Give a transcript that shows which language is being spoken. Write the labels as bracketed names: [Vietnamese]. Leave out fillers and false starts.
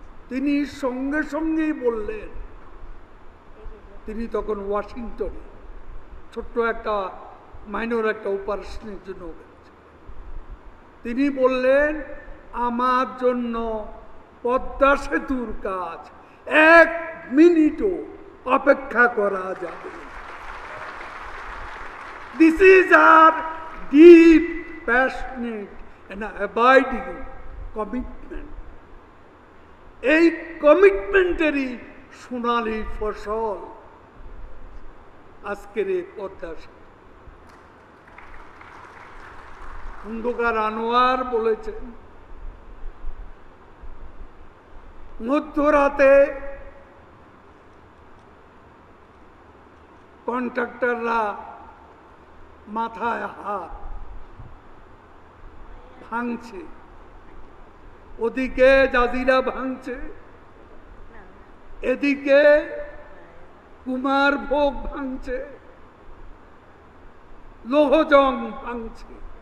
[Bangla] তিনি সঙ্গে সঙ্গেই বললেন, তিনি তখন ওয়াশিংটনে ছোট্ট একটা মাইনর একটা অপারেশনের জন্য গেছেন। তিনি বললেন, আমার জন্য পদ্মা সেতুর কাজ 1 মিনিটও অপেক্ষা করা যাবে। [English] This is our deep, passionate and abiding commitment. [Bangla] এই কমিটমেন্টেরই সোনালী ফসল আজকের এই পদ্মা সেতু। খন্দকার আনোয়ার বলেছেন, মধ্যরাতে কন্ট্রাক্টররা মাথায় হাত ভাঙছে, ওদিকে জাজিরা ভাঙছে, এদিকে কুমার ভোগ ভাঙছে, লোহজং ভাঙছে।